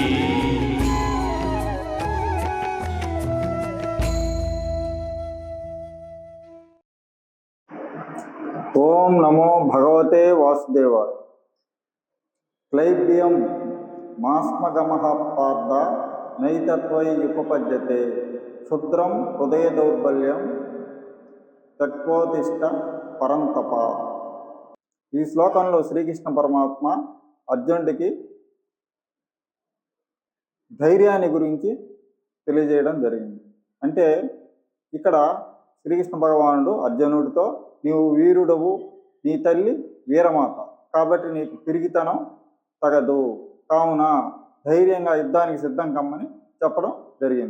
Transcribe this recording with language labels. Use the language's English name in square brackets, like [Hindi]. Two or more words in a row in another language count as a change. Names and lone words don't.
[Sanskrit] ओम नमो भगवते वासुदेवाय। क्लैब्यं मास्मगमः पार्थ नैतत्वयुपपद्यते क्षुद्रं हृदय दौर्बल्यं తత్వోతిష్ట పరంతప। [Telugu] ఈ శ్లోకంలో శ్రీకృష్ణ పరమాత్మ అర్జునుడికి ధైర్యాన్ని గురించి తెలియజేయడం జరిగింది. అంటే ఇక్కడ శ్రీకృష్ణ భగవానుడు అర్జునుడితో నీవు వీరుడవు, నీ తల్లి వీరమాత, కాబట్టి నీకు పిరిగితనం తగదు, కావున ధైర్యంగా యుద్ధానికి సిద్ధం కమ్మని చెప్పడం జరిగింది.